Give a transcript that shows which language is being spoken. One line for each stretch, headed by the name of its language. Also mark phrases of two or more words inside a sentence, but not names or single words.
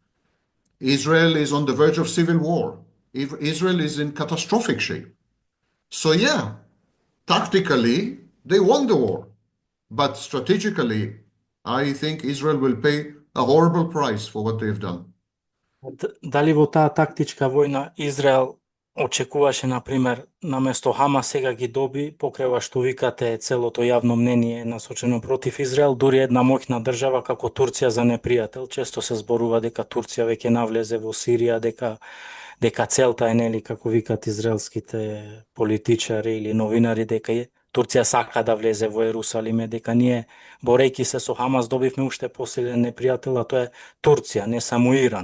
English: Israel is on the verge of civil war. Israel is in catastrophic shape. So yeah, tactically, they won the war. But strategically, I think Israel will pay a horrible price for what they've done.
Macedonian: Дали во таа тактичка војна Израел очекуваше, например, наместо Хамас сега ги доби, покрај ова што викате целото јавно мнение насочено против Израел, дури една моќна држава како Турција за непријател. Често се зборува дека Турција веќе навлезе во Сирија, дека целта е, нели, како викат израелските политичари или новинари, дека Турција сака да влезе во Ерусалим, дека ние, борејќи се со Хамас, добивме уште посилен непријател, а тоа е Турција, не само Иран.